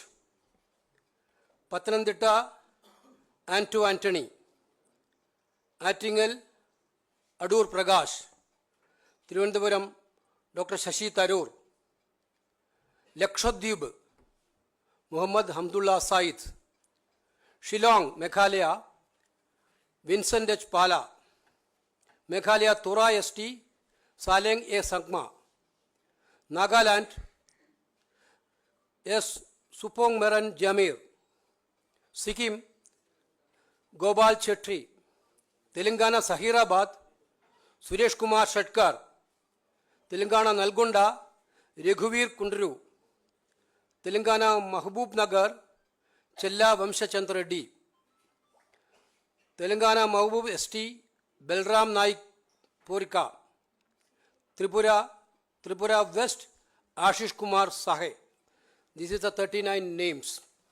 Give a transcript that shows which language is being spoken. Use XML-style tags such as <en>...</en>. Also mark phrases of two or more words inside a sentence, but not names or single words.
<en>Pathanamthitta, Anto Anthony. Attingal, Adur Prakash. Thiruvananthapuram, Dr. Shashi Tharoor. Lakshadweep, Muhammad Hamdullah Said. Shillong, Meghalaya, Vincent H. Pala. Meghalaya Tora ST, Saleng A. Sangma. Nagaland, S. Supong Meran Jamir. Sikkim, Gopal Chetri. Telangana Sahirabad, Suresh Kumar Shatkar. Telangana Nalgonda, Raghuvir Kundru. Telangana Mahbub Nagar, Chella Vamshachandra Reddy. Telangana Mahbub ST, Belram Naik Porika. Tripura West, Ashish Kumar Sahe. This is the 39 names.</en>